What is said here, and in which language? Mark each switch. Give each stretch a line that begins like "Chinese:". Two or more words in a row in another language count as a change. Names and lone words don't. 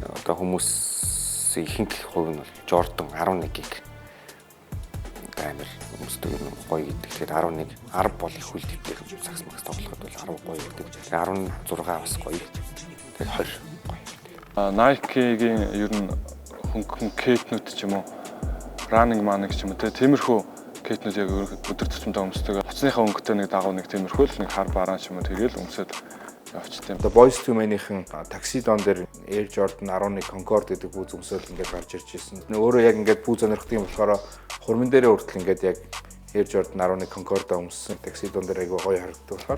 Mongolian: Одоо хүмүүс ихэнх хувь нь бол Jordan 11-ийг амар өмсдөг юм гоё гэдэг. Тэгэхээр 11 10 бол их үл гэдэг. Сакс макс тоглоход бол 10 гоё гэдэг. 16 бас гоё. Тэгэхээр 20 гоё. Nike-гийн ер нь хөнгөн кейтнүүд ч юм уу,
English: running man
Mongolian: ч юм уу тиймэрхүү кейтнүүд яг өдөр тутамдаа өмсдөг. Хоцныхаа өнгөтэй нэг дагуу нэг тиймэрхүү л нэг хар бараан ч юм уу тэгэл өмсөд явчихсан. Одоо Boyz II Men-ийн таксидон дээр Air Jordan 11 Concord гэдэг пүүз өмсөөл ингээд гарч ирж ирсэн. Өөрөө яг ингээд пүүз сонирхдаг юм болохоор хурмын дээрээ хүртэл ингээд яг Air Jordan 11 Concord өмссөн таксидон дээр айгүй гоё харагддаг болохоор